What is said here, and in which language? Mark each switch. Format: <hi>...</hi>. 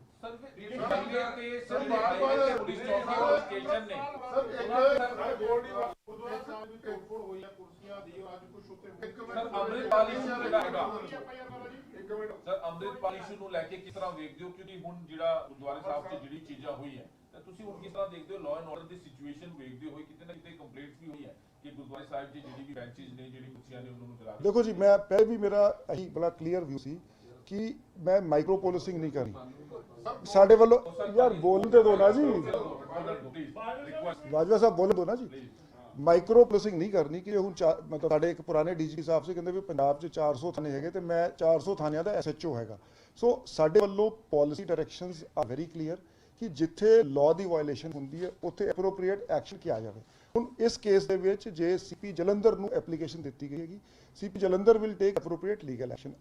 <pa>Sir highway ਤੇ sir highway ਤੇ police ਚੌਕੀ ਔਰ ਸਟੇਸ਼ਨ ਨੇ ਸਰ ਅੰਮ੍ਰਿਤਪਾਲ ਇਸ਼ੂ ਜਿਹੜਾ ਹੈਗਾ ਸਰ ਅੰਮ੍ਰਿਤਪਾਲ ਇਸ਼ੂ ਨੂੰ ਲੈ ਕੇ ਕਿਸ ਤਰ੍ਹਾਂ ਵੇਖਦੇ ਹੋ ਕਿਉਂਕਿ ਹੁਣ ਜਿਹੜਾ ਗੁਰਦੁਆਰੇ ਸਾਹਿਬ 'ਚ ਜਿਹੜੀ ਚੀਜ਼ਾਂ ਹੋਈ ਹੈ ਤਾਂ ਤੁਸੀਂ ਹੁਣ ਕਿਸ ਤਰ੍ਹਾਂ ਦੇਖਦੇ ਹੋ law and order ਦੀ situation ਵੇਖਦੇ ਹੋਏ ਕਿਤੇ ਨਾ ਕਿਤੇ ਕੰਪਲੇਂਟਸ ਵੀ ਹੋਈ ਹੈ ਕਿ ਗੁਰਦੁਆਰੇ ਸਾਹਿਬ 'ਚ ਜਿਹੜੀ ਵੀ ਬੈਂਚਿਸ ਨੇ ਜਿਹੜੀ ਕੁਰਸੀਆਂ ਨੇ ਉਹਨਾਂ ਨੂੰ ਜਲਾ</pa> <hi>देखो जी, मैं पहले भी मेरा यही बड़ा क्लियर व्यू सी कि मैं माइक्रो पॉलिसिंग नहीं करी साडे वालों यार बोलते दो ना जी, बाजवा साहब बोलने दो ना जी।</hi> <pa>ਮਾਈਕਰੋ ਪੋਲਿਸਿੰਗ ਨਹੀਂ ਕਰਨੀ ਕਿ ਹੁਣ ਮਤਲਬ ਸਾਡੇ ਇੱਕ ਪੁਰਾਣੇ ਡੀਜੀਪੀ ਸਾਹਿਬ ਸੀ ਕਹਿੰਦੇ ਵੀ ਪੰਜਾਬ 'ਚ 400 ਥਾਣੇ ਹੈਗੇ ਤੇ ਮੈਂ 400 ਥਾਣਿਆਂ ਦਾ ਐਸਐਚਓ ਹੈਗਾ। ਸੋ ਸਾਡੇ ਵੱਲੋਂ ਪਾਲਿਸੀ ਡਾਇਰੈਕਸ਼ਨਸ ਆ ਵੈਰੀ ਕਲੀਅਰ ਕਿ ਜਿੱਥੇ ਲਾਅ ਦੀ ਵਾਇਲੇਸ਼ਨ ਹੁੰਦੀ ਹੈ ਉੱਥੇ ਐਪਰੋਪਰੀਏਟ ਐਕਸ਼ਨ ਕਿਹਾ ਜਾਵੇ। ਹੁਣ ਇਸ ਕੇਸ ਦੇ ਵਿੱਚ ਜੇ ਸੀਪੀ ਜਲੰਧਰ ਨੂੰ ਐਪਲੀਕੇਸ਼ਨ ਦਿੱਤੀ ਗਈ ਹੈਗੀ, CP Jalandhar</pa> <en>Will take appropriate legal action.</en>